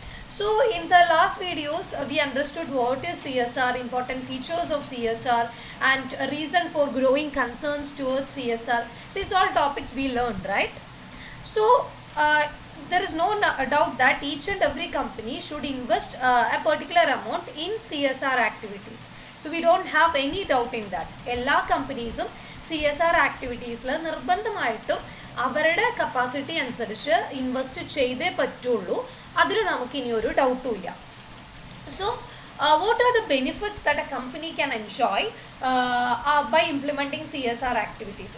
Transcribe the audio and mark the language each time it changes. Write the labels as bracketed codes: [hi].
[en] So in the last videos, we understood what is CSR, important features of CSR, and a reason for growing concerns towards CSR. These all topics we learned, right? So there is no doubt that each and every company should invest a particular amount in CSR activities. So we don't have any doubt in that. [ml] എല്ലാ കമ്പനീസും CSR ആക്ടിവിറ്റീസിൽ നിർബന്ധമായിട്ടും അവരുടെ capacity അനുസരിച്ച് invest ചെയ്തേ പറ്റുള്ളൂ. അതിൽ നമുക്ക് ഇനി ഒരു ഡൗട്ടും ഇല്ല. [en] So what are the benefits that a company can enjoy by implementing CSR activities?